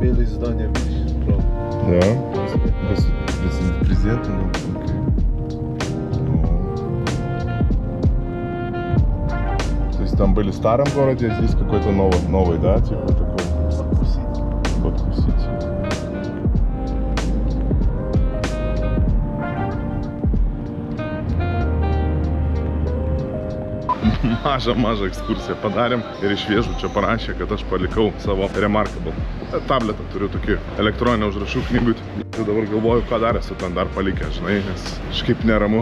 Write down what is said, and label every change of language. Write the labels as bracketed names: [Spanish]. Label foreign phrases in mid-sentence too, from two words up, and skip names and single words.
[Russian] Белые здания, видишь, справа. Да? Президент, ну, окей. То есть там были в старом городе, а здесь какой-то новый, да? Типа такой. Баку-Сити. [Lithuanian] Mažą ekskursiją padarėm ir iš viešbučio parašė, kad aš palikau savo Remarkable. Tabletą turiu tokį elektroninę užrašų knygutį. Ir dabar galvoju, ką dar esu ten dar palikę, žinai, nes kažkaip neramu.